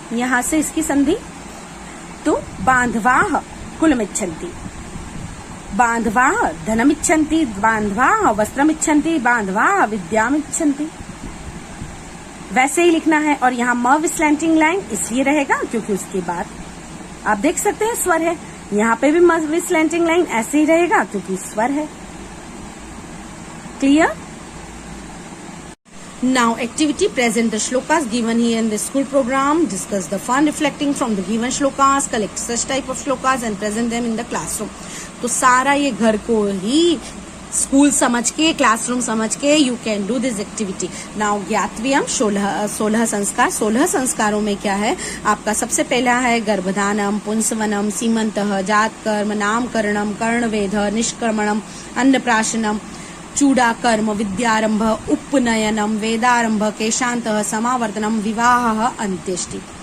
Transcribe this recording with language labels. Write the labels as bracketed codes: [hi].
[sa] यहाँ से इसकी संधि, तो बांधवाह कुलम इच्छन्ति, बांधवाह धनम इच्छन्ति, बांधवाह वस्त्रम इच्छन्ति, बांधवाह विद्याम इच्छन्ति. [hi] वैसे ही लिखना है. और यहाँ म विस्लैंटिंग लाइन इसलिए रहेगा क्योंकि उसके बाद आप देख सकते हैं स्वर है. यहाँ पे भी म विस्लैंटिंग लाइन ऐसे ही रहेगा क्योंकि स्वर है. Clear? [en] Now activity, present the shlokas given here in the school program. Discuss the fun reflecting from the given shlokas. Collect such type of shlokas and present them in the classroom. [hi] तो सारा ये घर को ही school समझ के, classroom समझ के [en] You can do this activity. [hi] Now ज्ञातव्यम 16 संस्कार. 16 संस्कारों में क्या है आपका? सबसे पहला है गर्भधानम, पुंसवनम, सीमंतः, जातकर्म, नामकरणम, कर्णवेध, निष्क्रमणम, अन्नप्राशनम, चूडाकर्म, विद्यारंभ, उपनयनम, वेदारंभ, केशांतः, समावर्तनम, विवाह, अंत्येष्टि.